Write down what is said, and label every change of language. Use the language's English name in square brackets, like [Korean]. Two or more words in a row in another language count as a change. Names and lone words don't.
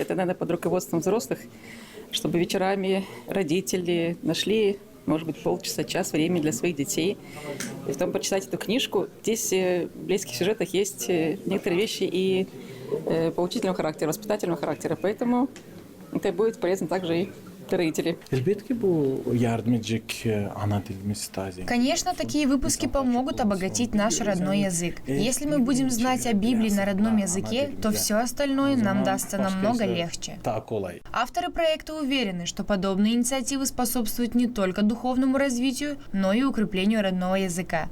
[Russian] Это надо под руководством взрослых, чтобы вечерами родители нашли, может быть, полчаса, час времени для своих детей. И потом почитать эту книжку. Здесь в близких сюжетах есть некоторые вещи и поучительного характера, воспитательного характера. Поэтому это будет полезно также и для родителей. [Gagauz] Elbette ki bu yardım edecek ana dilimiz taze. [Russian] Конечно, такие выпуски помогут обогатить наш родной язык. Если мы будем знать о Библии на родном языке, то все остальное нам дастся намного легче. Авторы проекта уверены, что подобные инициативы способствуют не только духовному развитию, но и укреплению родного языка.